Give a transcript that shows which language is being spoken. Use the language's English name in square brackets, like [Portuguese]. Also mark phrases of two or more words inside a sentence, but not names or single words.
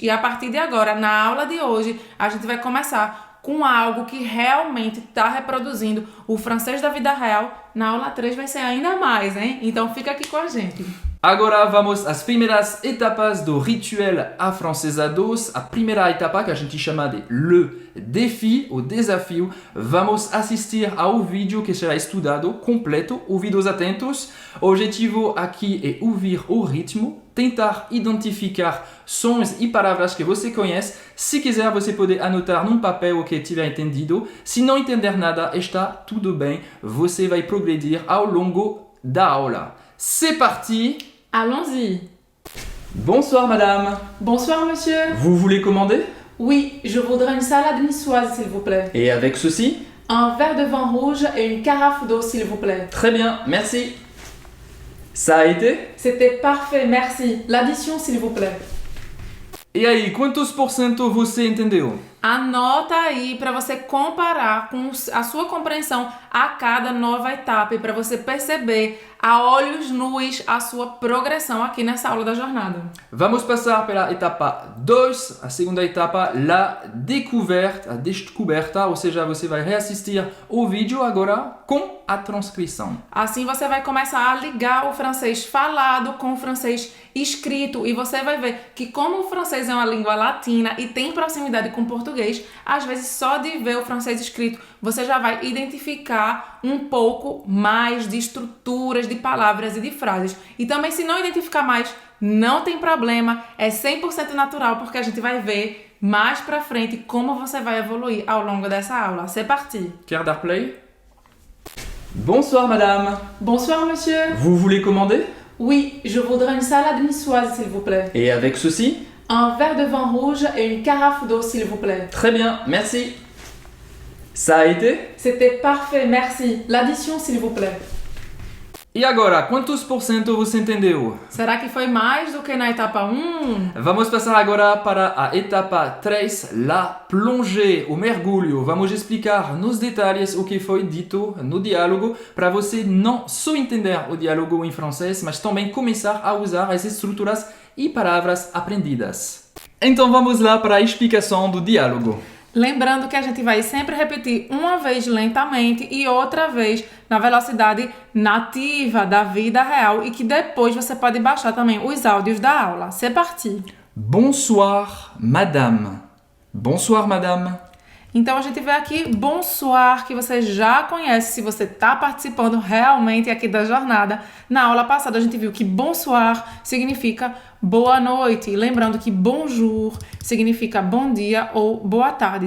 [Portuguese] E a partir de agora, na aula de hoje, a gente vai começar com algo que realmente está reproduzindo o francês da vida real. Na aula 3 vai ser ainda mais, hein? Então fica aqui com a gente. Agora vamos às primeiras etapas do rituel afrancesados. A primeira etapa, que a gente chama de [French] le défi, [Portuguese] o desafio. Vamos assistir ao vídeo que será estudado completo, ouvidos atentos. O objetivo aqui é ouvir o ritmo, tentar identificar sons e palavras que você conhece. Se quiser, você pode anotar num papel o que tiver entendido. Se não entender nada, está tudo bem. Você vai progredir ao longo da aula. [French] C'est parti! Allons-y! Bonsoir madame! Bonsoir monsieur! Vous voulez commander? Oui, je voudrais une salade niçoise s'il vous plaît. Et avec ceci? Un verre de vin rouge et une carafe d'eau s'il vous plaît. Très bien, merci! Ça a été? C'était parfait, merci. L'addition s'il vous plaît. [Portuguese] E aí, quantos por cento você entendeu? Anota aí para você comparar com a sua compreensão a cada nova etapa e para você perceber a olhos nus a sua progressão aqui nessa aula da jornada. Vamos passar pela etapa 2, a segunda etapa, [French] la découverte, [Portuguese] a descoberta, ou seja, você vai reassistir o vídeo agora com a transcrição. Assim você vai começar a ligar o francês falado com o francês escrito e você vai ver que como o francês é uma língua latina e tem proximidade com o português, às vezes só de ver o francês escrito você já vai identificar um pouco mais de estruturas, de palavras e de frases. E também se não identificar mais, não tem problema, é 100% natural porque a gente vai ver mais pra frente como você vai evoluir ao longo dessa aula. [French] C'est parti! [Portuguese] Quer dar play? [French] Bonsoir madame. Bonsoir monsieur. Vous voulez commander? Oui, je voudrais une salade niçoise s'il vous plaît. Et avec ceci? Un verre de vin rouge et une carafe d'eau s'il vous plaît. Très bien, merci. Ça a été? C'était parfait, merci. L'addition s'il vous plaît. [Portuguese] E agora, quantos por cento você entendeu? Será que foi mais do que na etapa 1? Vamos passar agora para a etapa 3, [French] la plongée, [Portuguese] o mergulho. Vamos explicar nos detalhes o que foi dito no diálogo para você não só entender o diálogo em francês, mas também começar a usar as estruturas e palavras aprendidas. Então vamos lá para a explicação do diálogo. Lembrando que a gente vai sempre repetir uma vez lentamente e outra vez na velocidade nativa da vida real e que depois você pode baixar também os áudios da aula. [French] C'est parti! Bonsoir, madame. Bonsoir, madame. [Portuguese] Então a gente vê aqui bonsoir, que você já conhece se você está participando realmente aqui da jornada. Na aula passada a gente viu que bonsoir significa boa noite. Lembrando que bonjour significa bom dia ou boa tarde.